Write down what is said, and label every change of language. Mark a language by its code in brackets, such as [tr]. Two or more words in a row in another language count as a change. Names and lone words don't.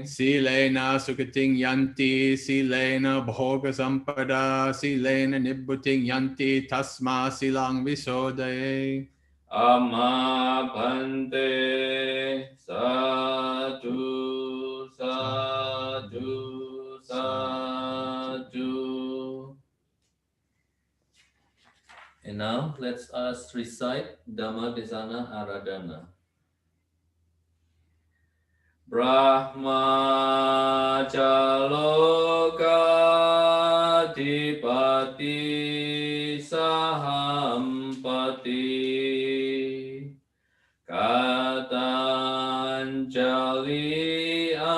[pi] Silena sukating yanti, silena bhoga sampada, silena nibbuting yanti, tasma silang visodaye. Amma Bhante Sadhu Sadhu Sadhu. [en] And now let's us recite [pi] Dhamma Desana Aradhana. Brahma Jaloka Dipati Sahampati Katanjali